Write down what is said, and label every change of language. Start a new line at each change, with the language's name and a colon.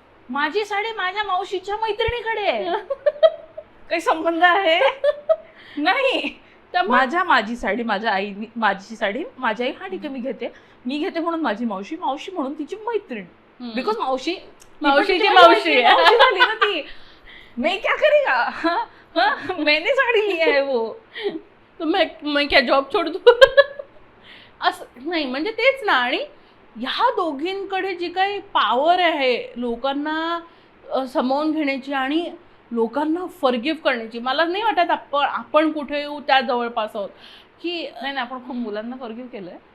Marathi: माझी साडी माझ्या मावशीच्या मैत्रिणीकडे आहे. काही संबंध आहे नाही. माझी साडी माझ्या आईनी, माझी साडी माझी आई, हा ठीक आहे मी घेते म्हणून माझी मावशी म्हणून तिची मैत्रीण. बिकॉज मावशीची मावशी झाली ना ती.
Hindi: मैं क्या करेगा, मैंने साडी ली है वो, तो मैं क्या जॉब छोड़ दूं.
Marathi: असं नाही, म्हणजे तेच ना. आणि ह्या दोघींकडे जी काही पॉवर आहे लोकांना सामावून घेण्याची आणि लोकांना फॉरगिव्ह करण्याची, मला नाही वाटत आपण कुठे येऊ त्या जवळपास आहोत की नाही. आपण खूप मुलांना फॉरगिव्ह केलंय.